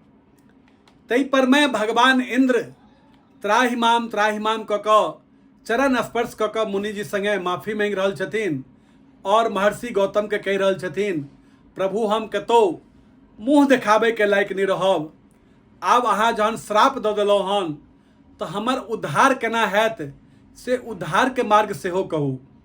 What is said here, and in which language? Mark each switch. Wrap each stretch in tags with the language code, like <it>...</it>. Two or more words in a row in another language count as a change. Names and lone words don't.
<mai>तै पर में भगवान इंद्र</mai> <sa>त्राहि माम</sa> <mai>कऽ कऽ चरण स्पर्श कऽ कऽ मुनि जी संगे माफी मांगि रहल छथिन और महर्षि गौतम के कहि रहल छथिन प्रभु हम कतौ मुँह देखाबै के लायक नहीं रहब, आब अहाँ जहन श्राप दऽ देलहुँ हन तऽ हमर उद्धार केना हैत से उद्धार के मार्ग सेहो कहू।</mai>